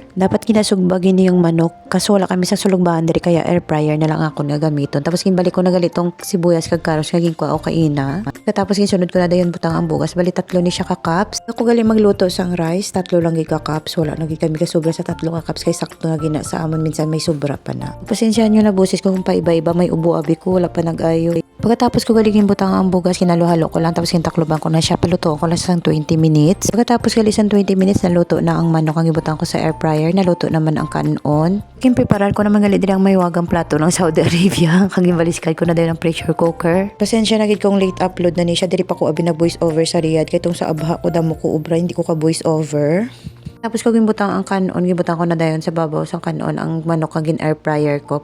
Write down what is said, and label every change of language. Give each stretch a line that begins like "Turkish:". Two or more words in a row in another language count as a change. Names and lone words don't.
Hiligaynon: Dapat kinasugbagin ni yung manok kaso wala kami sa sulugbahan diri kaya
English: air fryer
Hiligaynon: na lang ako nga gamiton. Tapos kinbalik ko na galitong sibuyas kag carrots nga ginkuha ko kaina. Pagkatapos kinsunod ko na dayon butang ang bugas, bali tatlo ni siya ka cups. Ako gali magluto sang rice, tatlo lang giga cups, wala nagi kami kasubra sa tatlo ka cups kay sakto nga gina sa amon, minsan may sobra pa na. Pasensyahan nyo na busis ko kung paiba-iba, may ubo abi ko, wala pa nag-ayo. Pagkatapos ko galigin butang ang bugas, kinalo-halo ko lang tapos kintakloban ko na siya, palutuan ko lang sa 20 minutes. Pagkatapos galisan 20 minutes, naluto na ang manok, ang ibutang ko sa
English: air fryer,
Hiligaynon: naluto naman ang kanon. Preparar ko naman gali diri ang may wagang plato ng Saudi Arabia. Kag gimbaliskad ko na din ang pressure cooker. Pasensya na gid kong
English: late upload
Hiligaynon: na ni siya, diri pa ko abi nag
English: voice over
Hiligaynon: sa Riyadh kay tong sa abha ko damo ko ubra, hindi ko ka
English: voice over.
Hiligaynon: Tapos ko gimbutang ang kanon, gimbutang ko na dayon sa babaw sang kanon ang manok kag
English: air fryer
Hiligaynon: ko.